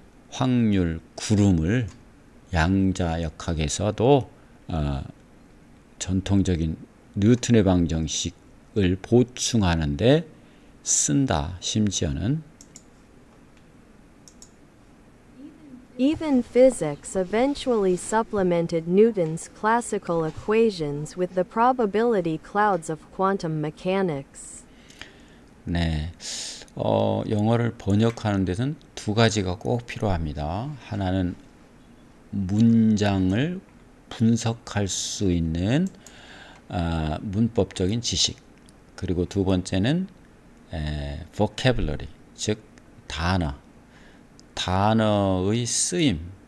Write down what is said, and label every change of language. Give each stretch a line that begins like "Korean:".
Korean: 확률 구름을 양자역학에서도 전통적인 뉴턴의 방정식을 보충하는데 쓴다. 심지어는
English: Even physics eventually supplemented Newton's classical equations with the probability clouds of quantum mechanics.
Korean: 네, 영어를 번역하는 데는 두 가지가 꼭 필요합니다. 하나는 문장을 분석할 수 있는 문법적인 지식, 그리고 두 번째는 vocabulary, 즉 단어의 쓰임.